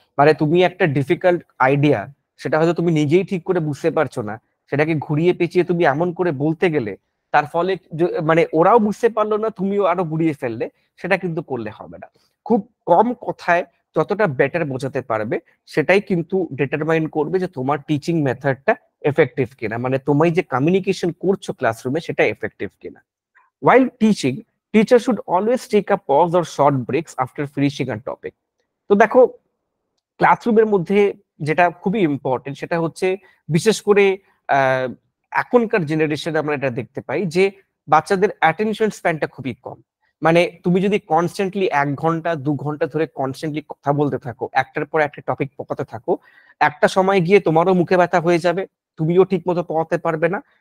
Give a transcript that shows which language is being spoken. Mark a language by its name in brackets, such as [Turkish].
[Bangla] মানে তুমি একটা ডিফিকাল্ট আইডিয়া, সেটা হয়তো তুমি নিজেই ঠিক করে বুঝতে পারছো না, সেটাকে ঘুরিয়ে পেঁচিয়ে তুমি এমন করে বলতে গেলে তার ফলে মানে ওরাও বুঝতে পারলো না, তুমিও আরো ঘুরিয়ে ফেললে, সেটা কিন্তু করলে হবে না। খুব কম কথায় যতটা বেটার বোঝাতে পারবে সেটাই কিন্তু ডিটারমাইন করবে যে তোমার টিচিং মেথডটা এফেক্টিভ কিনা, মানে তুমি যে কমিউনিকেশন করছো ক্লাসরুমে সেটা এফেক্টিভ কিনা। [English] While teaching, teacher should always take a pause or short breaks after finishing a topic. [Bangla] তো দেখো, ক্লাসরুমের মধ্যে যেটা খুবই ইম্পর্টেন্ট সেটা হচ্ছে, বিশেষ করে আহ, এখনকার জেনারেশনে আমরা এটা দেখতে পাই যে বাচ্চাদের অ্যাটেনশন স্প্যানটা খুবই কম। মানে তুমি যদি কনস্ট্যান্টলি 1 ঘন্টা 2 ঘন্টা ধরে কনস্ট্যান্টলি কথা বলতে থাকো, একটার পর একটা টপিক পকাতে থাকো, একটা সময় গিয়ে তোমারও মুখে ব্যথা হয়ে যাবে, তুমিও ঠিক মতো পড়াতে পারবে না।